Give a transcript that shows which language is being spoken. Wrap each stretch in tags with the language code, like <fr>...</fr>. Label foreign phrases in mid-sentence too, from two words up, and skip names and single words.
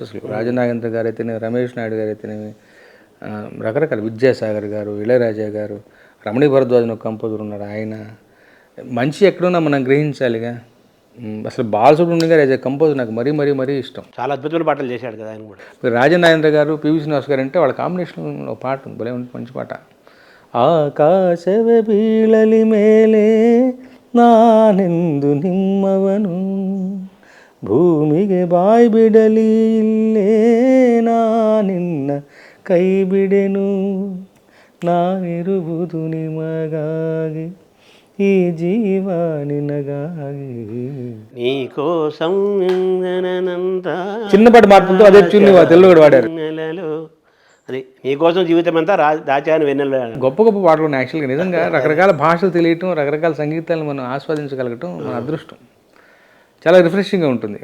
<te>అసలు రాజన్ నాగేంద్ర గారు అయితేనేమి, రమేష్ నాయుడు గారు అయితేనేమి, రకరకాల విద్యాసాగర్ గారు, ఇళయరాజా గారు, రమణీ భరద్వాజ్ ఒక కంపోజర్ ఉన్నారు. ఆయన మంచి ఎక్కడున్నా మనం గ్రహించాలిగా. అసలు బాలసుబ్రహ్మణ్యం గారు</te> <en>as a composer</en> <te>నాకు మరీ మరీ మరీ ఇష్టం. చాలా అద్భుతమైన పాటలు చేశాడు కదా ఆయన కూడా. రాజన్ నాగేంద్ర గారు, పివి శ్రీనివాస్ గారు అంటే వాళ్ళ కాంబినేషన్ ఒక పాట ఉంది, భలే ఉంటుంది, మంచి పాట.</te> <kn>ಆಕಾಶವೇ ಬೀಳಲಿ ಮೇಲೆ ನಾನೆಂದು ನಿಮ್ಮವನು, ಭೂಮಿಗೆ ಬಾಯಿ ಬಿಡಲಿ ಇಲ್ಲೇ ನಾನಿನ್ನ ಕೈ ಬಿಡೆನು, ನಾನಿರುವುದು ನಿಮಗಾಗಿ ಈ ಜೀವ ನಿನಗಾಗಿ.</kn> <te>నీకోసం చిన్నపాటి మార్పులతో అదే చూని తెలుగు కూడా వాడారు. అది నీకోసం జీవితం అంతా దాచాను వెన్నెల. గొప్ప గొప్ప పాటలు ఉన్నాయి యాక్చువల్గా. నిజంగా రకరకాల భాషలు తెలియటం, రకరకాల సంగీతాలను మనం ఆస్వాదించగలగటం మన అదృష్టం. చాలా రిఫ్రెషింగ్గా ఉంటుంది.</te>